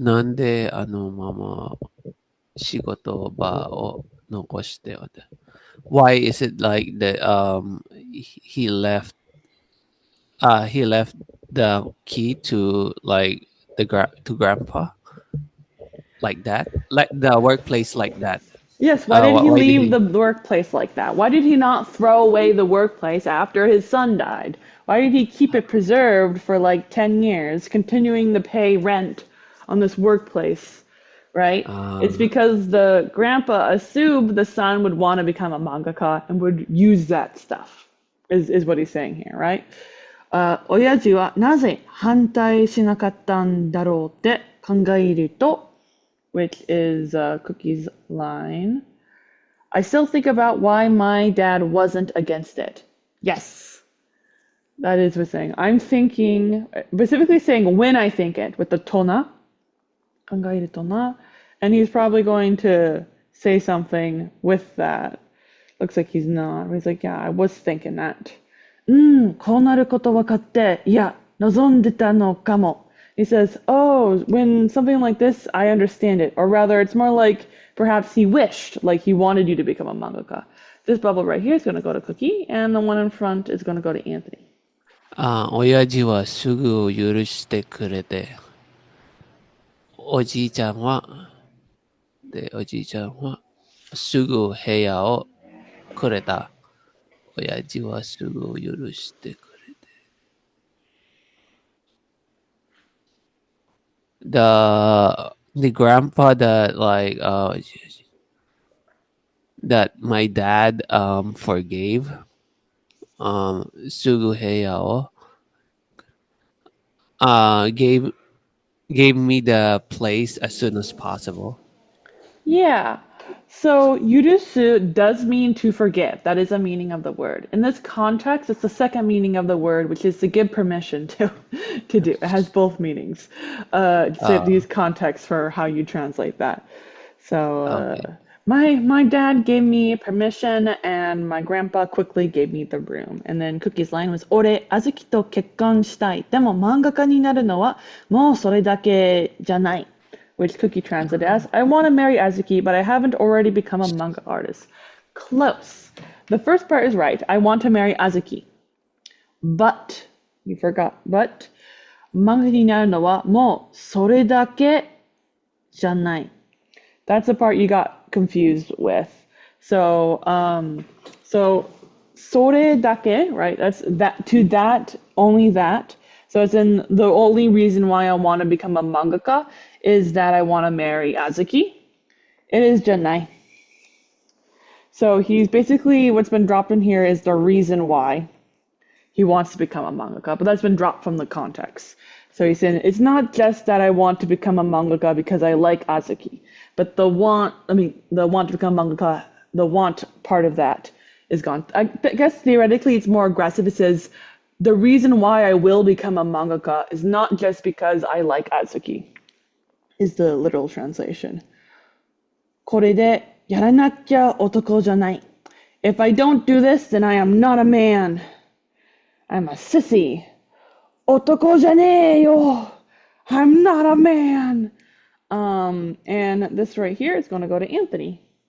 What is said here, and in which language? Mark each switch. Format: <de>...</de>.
<ja>なんであのまま仕事場を残しておいて。</ja> <en>Why is it like that he left he left the key to like to grandpa like that, like the workplace like that. Yes, why did he Why did leave he? the workplace like that? Why did he not throw away the workplace after his son died? Why did he keep it preserved for like 10 years, continuing to pay rent on this workplace, right? It's Um, because the grandpa assumed the son would want to become a mangaka and would use that stuff, is what he's saying here, right?</en> <ja>親父はなぜ反対しなかったんだろうって考えると、</ja> <en>which is Cookie's line. I still think about why my dad wasn't against it. Yes, that is what's saying. I'm thinking, specifically saying when I think it, with the tona, kangaeru tona, and he's probably going to say something with that. Looks like he's not. He's like, yeah, I was thinking that.</en> <ja>こうなること分かって、いや、望んでたのかも.</ja> <en>He says, oh, when something like this, I understand it. Or rather, it's more like perhaps he wished, like he wanted you to become a mangaka. This bubble right here is going to go to Cookie, and the one in front is going to go to Anthony.</en> <ja>親父はすぐ許してくれて、おじいちゃんは、おじいちゃんはすぐ部屋をくれた。親父はすぐ許してくれて。</ja> <en>The grandpa that like that my dad forgave</en> <ja>すぐ部屋を</ja> <en>gave me the place as soon as possible. Yeah. So yurusu does mean to forgive. That is a meaning of the word. In this context, it's the second meaning of the word, which is to give permission to to do. It has both meanings. So Uh, these contexts for how you translate that. So okay. my dad gave me permission, and my grandpa quickly gave me the room. And then Cookie's line was,</en> <ja>俺、あずきと結婚したい。でも漫画家になるのはもうそれだけじゃない。</ja> <en>Which Cookie translated as, I want to marry Azuki, but I haven't already become a manga artist. Close. The first part is right. I want to marry Azuki. But, you forgot, but,</en> <ja>漫画になるのはもうそれだけじゃない。</ja> <en>That's the part you got confused with. So, sore dake, right? That's that, to that, only that. So it's in the only reason why I want to become a mangaka is that I want to marry Azuki. It is Janai. So he's basically, what's been dropped in here is the reason why he wants to become a mangaka, but that's been dropped from the context. So he's saying it's not just that I want to become a mangaka because I like Azuki, but the want to become a mangaka, the want part of that is gone. I guess theoretically it's more aggressive. It says the reason why I will become a mangaka is not just because I like Azuki, is the literal translation.</en> <ja>これでやらなきゃ男じゃない.</ja> <en>If I don't do this, then I am not a man. I'm a sissy.</en> <ja>男じゃねえよ.</ja> <en>I'm not a man. And this right here is going to go to Anthony.</en>